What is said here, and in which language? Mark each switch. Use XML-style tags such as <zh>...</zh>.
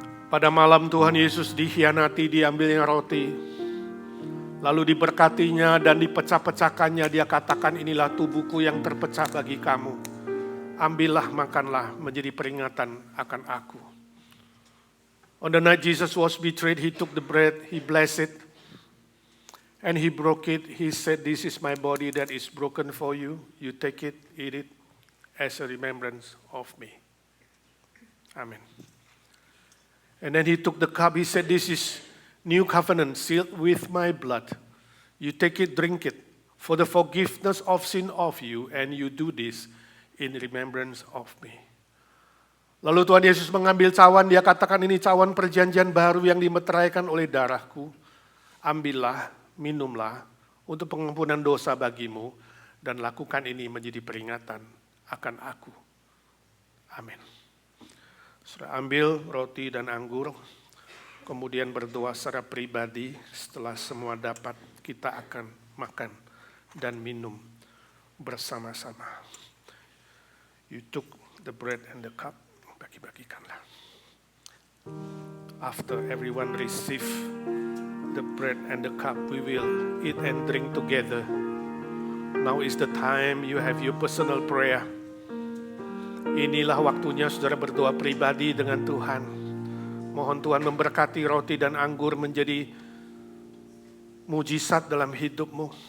<id>Pada malam Tuhan Yesus dikhianati, diambilnya roti, lalu diberkatinya dan dipecah-pecahkannya. Dia katakan, inilah tubuhku yang terpecah bagi kamu. Ambillah, makanlah, menjadi peringatan akan aku.</id> <en>On the night Jesus was betrayed, he took the bread, he blessed it, and he broke it. He said, this is my body that is broken for you. You take it, eat it, as a remembrance of me. Amen. And then he took the cup, he said, this is new covenant sealed with my blood. You take it, drink it, for the forgiveness of sin of you, and you do this in remembrance of me.</en> <id>Lalu Tuhan Yesus mengambil cawan, dia katakan ini cawan perjanjian baru yang dimeteraikan oleh darahku. Ambillah, minumlah, untuk pengampunan dosa bagimu, dan lakukan ini menjadi peringatan akan aku. Amin. Sudah ambil roti dan anggur, kemudian berdoa secara pribadi. Setelah semua dapat, kita akan makan dan minum bersama-sama.</id> <en>You took the bread and the cup,</en> <id>bagi-bagikanlah.</id> <en>After everyone receive the bread and the cup, we will eat and drink together. Now is the time you have your personal prayer.</en> <id>Inilah waktunya saudara berdoa pribadi dengan Tuhan. Mohon Tuhan memberkati roti dan anggur menjadi mujizat dalam hidupmu.</id>